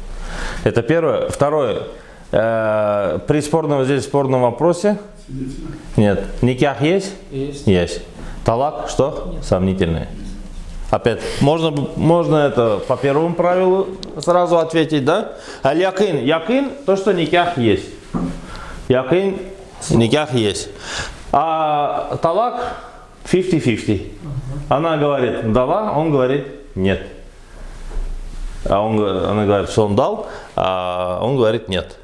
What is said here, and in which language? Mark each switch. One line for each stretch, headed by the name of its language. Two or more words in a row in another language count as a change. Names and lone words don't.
Russian: Это первое. Второе. При спорном вопросе нет. Никях есть? Есть. Есть. Талак что? Нет. Сомнительное. Опять, можно это по первому правилу сразу ответить, да? Аль-якин. Якин, то, что никях есть. Якин, никях есть. А талак 50-50. Она говорит, дала, он говорит, нет. Она говорит, что он дал, а он говорит, нет.